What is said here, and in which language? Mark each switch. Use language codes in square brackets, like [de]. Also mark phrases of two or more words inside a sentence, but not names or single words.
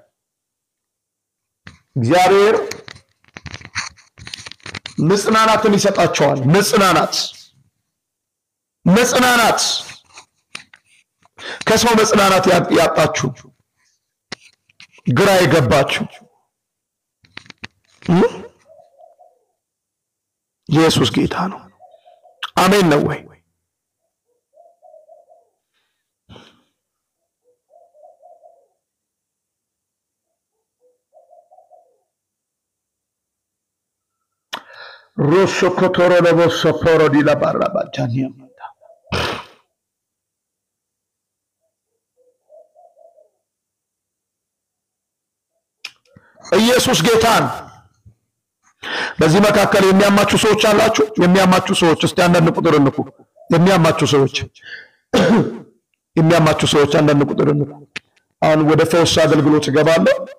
[am] እግዚአብሔር መጽናናትን ይሰጣቸዋል። መጽናናት ከሰው መጽናናት ያጣችሁ ግራ የገባችሁ ኢየሱስ ጌታ ነው። አሜን ነው ወይ? Rosso cotoro le vosso poro di la barra bagiania. ኢየሱስ ጌታን በዚህ መካከል የሚያማችሁ ሰዎች አላችሁ? የሚያማችሁ ሰዎች እስቲ አንዳንድ ቁጥር እንኩ። የሚያማችሁ ሰዎች አንዳንድ ቁጥር እንኩ። አሁን ወደ ፈውስ አገልግሎት ገባለሁ።